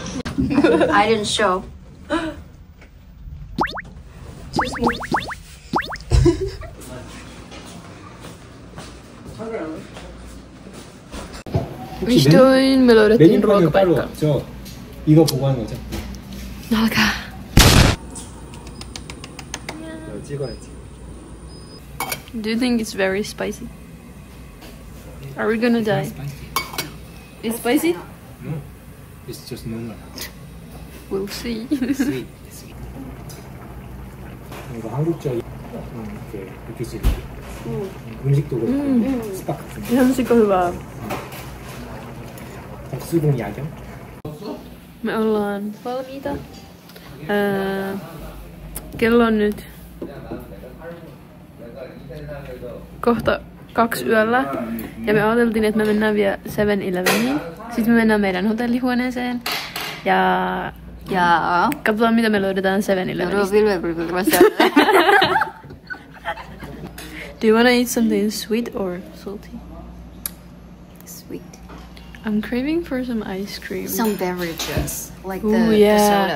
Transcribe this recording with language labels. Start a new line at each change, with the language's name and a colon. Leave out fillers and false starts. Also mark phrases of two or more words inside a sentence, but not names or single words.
English: I didn't show.
Finnish: Vihdoin me löydettiin ruokapaikka.
Korean: 저 이거 보고 하는 거죠?
Finnish: Nälkä.
Korean: 이거 찍어야지.
English: Do you think it's very spicy? Are we gonna die? Spicy? It's spicy? No, it's just normal. We'll see. Sweet.
Korean: 이거 한국적 이렇게 느낄 수 있게 음식도 그렇고 스파 같은 거.
Finnish: Ihan hyvää.
Korean: 박수공 야경?
Finnish: Me ollaan valmiita. Kello on nyt kohta 2 yöllä. Ja me ajateltiin, että me mennään vielä 7-Eleveniin. Sitten me mennään meidän hotellihuoneeseen. Ja katsotaan mitä me löydetään 7-Elevenistä.
English: Do you wanna eat something sweet or salty? Sweet. I'm craving for some ice cream. Some beverages, like Ooh, the yeah.